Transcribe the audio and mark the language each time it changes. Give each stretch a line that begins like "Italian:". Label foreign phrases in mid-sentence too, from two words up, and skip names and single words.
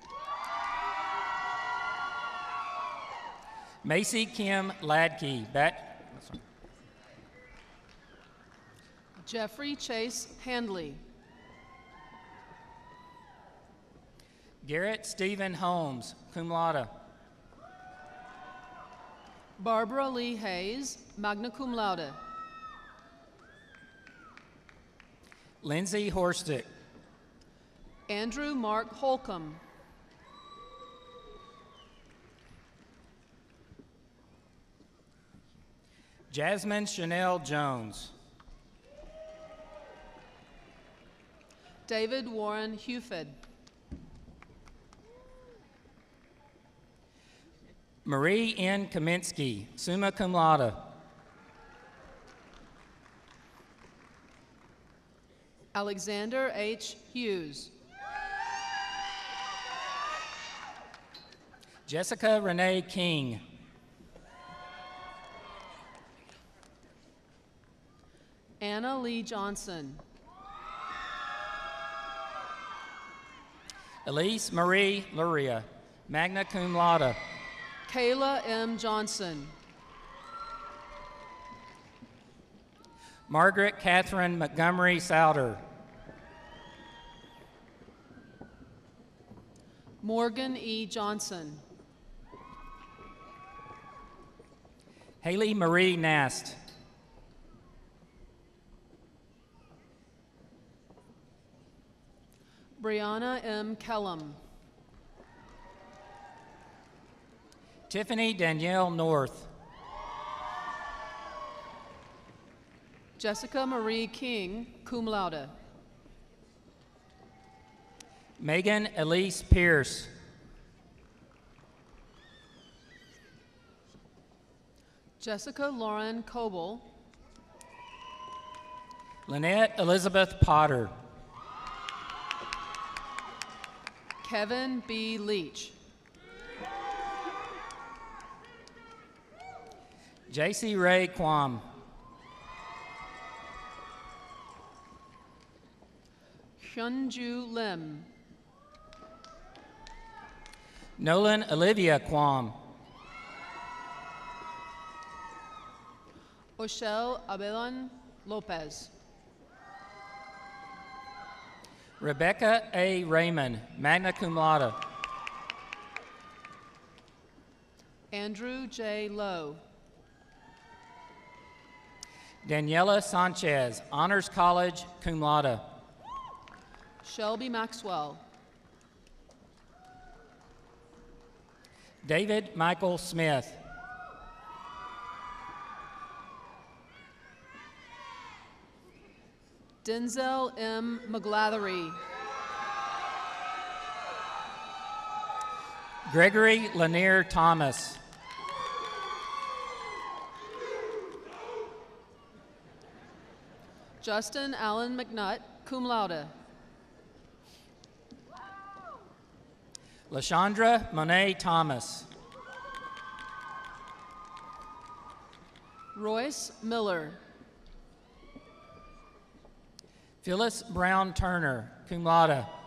English: Macy Kim Ladkey. Jeffrey Chase Handley. Garrett Stephen Holmes,
Latin: cum laude.
English: Barbara Lee Hayes,
Latin: magna cum laude.
English: Lindsay Horstick. Andrew Mark Holcomb. Jasmine Chanel Jones. David Warren Hufed. Marie N. Kaminsky,
Latin: summa cum laude.
English: Alexander H. Hughes. Jessica Renee King. Anna Lee Johnson. Elise Marie Luria,
Latin: magna cum laude.
English: Kayla M. Johnson. Margaret Catherine Montgomery Souter. Morgan E. Johnson. Haley Marie Nast. Brianna M. Kellum. Tiffany Danielle North. Jessica Marie King,
Latin: cum laude.
English: Megan Elise Pierce. Jessica Lauren Coble. Lynette Elizabeth Potter. Kevin B. Leach. JC Ray Quam. Hyunju Lim. Nolan Olivia Quam. Oshel Abelon Lopez. Rebecca A. Raymond,
Latin: magna cum laude.
English: Andrew J. Lowe. Daniela Sanchez, honors college,
Latin: cum laude.
English: Shelby Maxwell. David Michael Smith. Denzel M. McGlathery. Gregory Lanier Thomas. Justin Allen McNutt,
Latin: cum laude.
English: LaShondra Monet Thomas. Royce Miller. Phyllis Brown Turner,
Latin: cum laude.